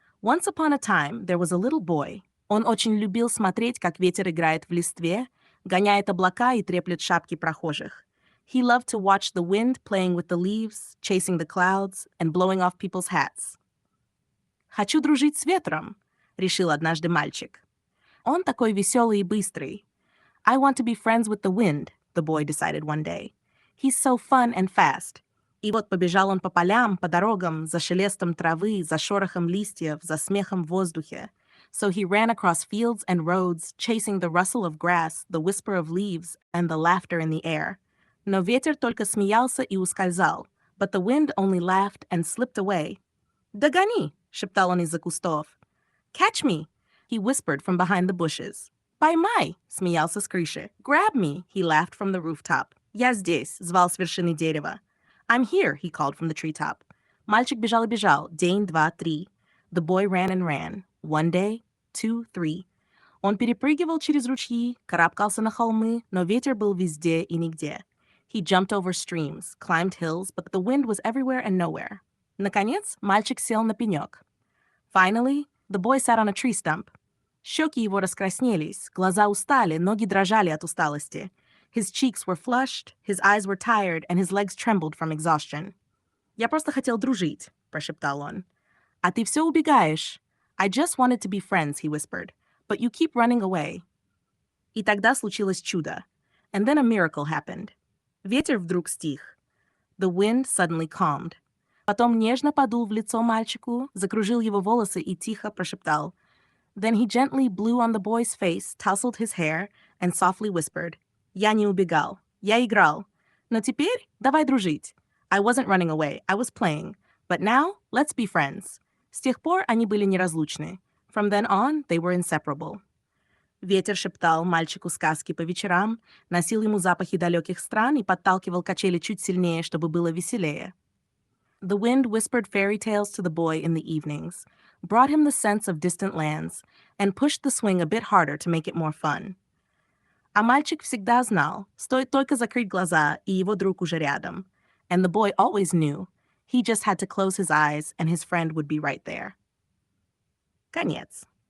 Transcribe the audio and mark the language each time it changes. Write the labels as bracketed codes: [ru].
[en] Once upon a time there was a little boy. [ru] Он очень любил смотреть, как ветер играет в листве, гоняет облака и треплет шапки прохожих. [en] He loved to watch the wind playing with the leaves, chasing the clouds, and blowing off people's hats. [ru] «Хочу дружить с ветром», — решил однажды мальчик. Он такой веселый и быстрый. [en] I want to be friends with the wind, the boy decided one day. He's so fun and fast. [ru] И вот побежал он по полям, по дорогам, за шелестом травы, за шорохом листьев, за смехом в воздухе. [en] So he ran across fields and roads, chasing the rustle of grass, the whisper of leaves, and the laughter in the air. [ru] Но ветер только смеялся и ускользал. [en] But the wind only laughed and slipped away. [ru] «Догони!» — шептал он из-за кустов. [en] «Catch me!» he whispered from behind the bushes. [ru] «Поймай!» — смеялся с крыши. [en] «Grab me!» he laughed from the rooftop. [ru] «Я здесь!» — звал с вершины дерева. [en] «I'm here!» he called from the treetop. [ru] Мальчик бежал и бежал. День, два, три. [en] The boy ran and ran. One day, 2, 3. [ru] Он перепрыгивал через ручьи, карабкался на холмы, но ветер был везде и нигде. [en] He jumped over streams, climbed hills, but the wind was everywhere and nowhere. [ru] Наконец, мальчик сел на пенек. [en] Finally, the boy sat on a tree stump. [ru] Щеки его раскраснелись, глаза устали, ноги дрожали от усталости. [en] His cheeks were flushed, his eyes were tired, and his legs trembled from exhaustion. [ru] «Я просто хотел дружить», — прошептал он. «А ты все убегаешь». [en] «I just wanted to be friends», he whispered. «But you keep running away». [ru] И тогда случилось чудо. [en] And then a miracle happened. [ru] Ветер вдруг стих. [en] The wind suddenly calmed. [ru] Потом нежно подул в лицо мальчику, закружил его волосы и тихо прошептал. [en] Then he gently blew on the boy's face, tousled his hair, and softly whispered. [ru] «Я не убегал. Я играл. Но теперь давай дружить. [en] I wasn't running away. I was playing. But now, let's be friends». [ru] С тех пор они были неразлучны. [en] From then on, they were inseparable. [ru] Ветер шептал мальчику сказки по вечерам, носил ему запахи далеких стран и подталкивал качели чуть сильнее, чтобы было веселее. [en] The wind whispered fairy tales to the boy in the evenings, brought him the scents of distant lands, and pushed the swing a bit harder to make it more fun. [ru] А мальчик всегда знал, стоит только закрыть глаза, и его друг уже рядом. [en] And the boy always knew, he just had to close his eyes, and his friend would be right there. [ru] Конец.